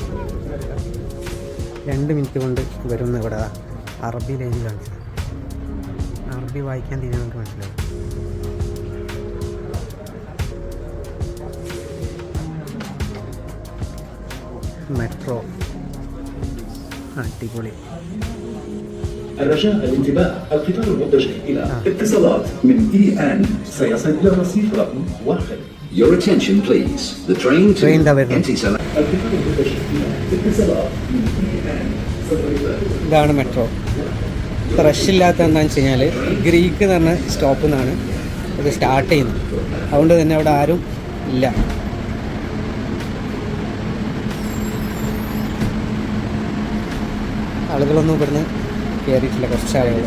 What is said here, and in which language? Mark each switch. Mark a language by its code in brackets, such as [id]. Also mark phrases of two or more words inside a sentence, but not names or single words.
[ml] 2 മിനിറ്റ് കൊണ്ട് വരുന്ന ഇവിടെ അറബി ലൈൻ കാണിച്ചത്. അറബി വായിക്കാൻ തീരെ നമുക്ക് മനസ്സിലാവും. മെട്രോ അടിപൊളി. [ar] الرجاء الانتباه، القطار المتجه إلى اتصالات من EN سيصل إلى رصيف رقم 1. [en] Your attention please. The train to Etisalat. [ar] القطار المتجه إلى اتصالات من EN. [ml] ഇതാണ് മെട്രോ. റഷില്ലാത്ത എന്താണെന്ന് വെച്ച് കഴിഞ്ഞാൽ ഗ്രീക്ക് എന്ന് പറഞ്ഞ സ്റ്റോപ്പിൽ നിന്നാണ് ഇത് സ്റ്റാർട്ട് ചെയ്യുന്നത്. അതുകൊണ്ട് തന്നെ അവിടെ ആരും ഇല്ല. ആളുകളൊന്നും ഇവിടുന്ന് കയറിയിട്ടില്ല, കുറച്ച് ആളുകൾ.